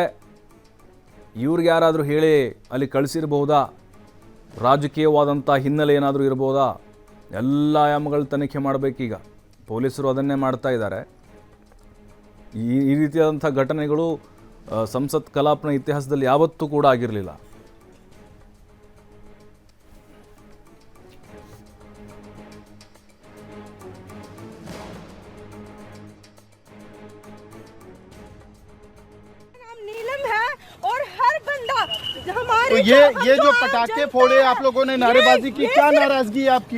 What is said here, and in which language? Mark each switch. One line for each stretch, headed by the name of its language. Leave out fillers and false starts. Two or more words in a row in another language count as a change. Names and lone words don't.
Kannada: ಇವ್ರಿಗೆ ಯಾರಾದರೂ ಹೇಳಿ ಅಲ್ಲಿ ಕಳಿಸಿರ್ಬೋದಾ? ರಾಜಕೀಯವಾದಂಥ ಹಿನ್ನೆಲೆ ಏನಾದರೂ ಇರ್ಬೋದಾ? ಎಲ್ಲ ಆಯಾಮಗಳು ತನಿಖೆ ಮಾಡಬೇಕೀಗ. ಪೊಲೀಸರು ಅದನ್ನೇ ಮಾಡ್ತಾ ಇದ್ದಾರೆ. ಈ ರೀತಿಯಾದಂಥ ಘಟನೆಗಳು ಸಂಸತ್ ಕಲಾಪನ ಇತಿಹಾಸದಲ್ಲಿ ಯಾವತ್ತೂ ಕೂಡ ಆಗಿರಲಿಲ್ಲ.
Hindi: तो ये जो पटाखे फोड़े आप लोगों ने, नारेबाजी की, क्या नाराजगी है आपकी?